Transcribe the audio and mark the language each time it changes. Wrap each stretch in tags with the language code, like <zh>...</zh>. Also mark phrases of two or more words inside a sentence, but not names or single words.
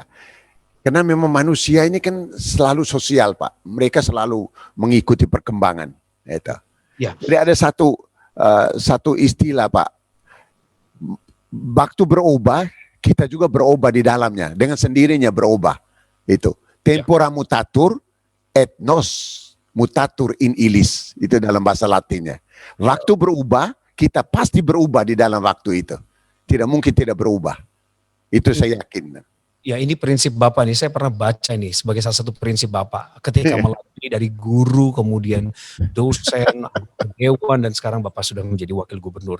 <id>Karena memang manusia ini kan selalu sosial Pak. Mereka selalu mengikuti perkembangan. Itu. Ya. Jadi ada satu istilah Pak. Waktu berubah, kita juga berubah di dalamnya. Dengan sendirinya berubah. Itu.</id> <la>Tempora mutatur, et nos mutatur in illis.</la> <id>Itu dalam bahasa Latinnya. Waktu berubah, kita pasti berubah di dalam waktu itu. Tidak mungkin tidak berubah. Itu saya yakin. Ya ini prinsip Bapak nih, saya pernah baca ini sebagai salah satu prinsip Bapak. Ketika melatih dari guru, kemudian dosen, dewan, dan sekarang Bapak sudah menjadi wakil gubernur.</id>